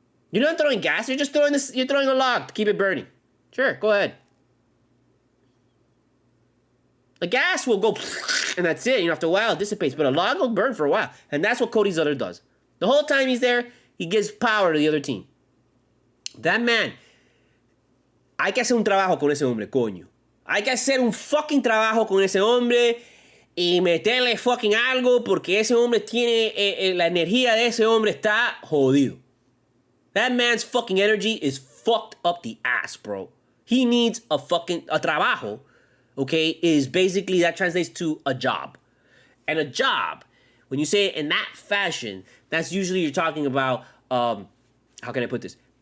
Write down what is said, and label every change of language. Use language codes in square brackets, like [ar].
[en] You're not throwing gas, you're just you're throwing a log to keep it burning. Sure, go ahead. The gas will go, and that's it. After a while, it dissipates. But a log will burn for a while. And that's what Cody Zeller does. The whole time he's there, he gives power to the other team. That man, [es] hay que hacer un trabajo con ese hombre, coño. Hay que hacer un fucking trabajo con ese hombre y meterle fucking algo porque ese hombre tiene, la energía de ese hombre está jodido. [en] That man's fucking energy is fucked up the ass, bro. He needs a trabajo, okay, is basically, that translates to a job. And a job, when you say it in that fashion, that's usually you're talking about, how can I put this?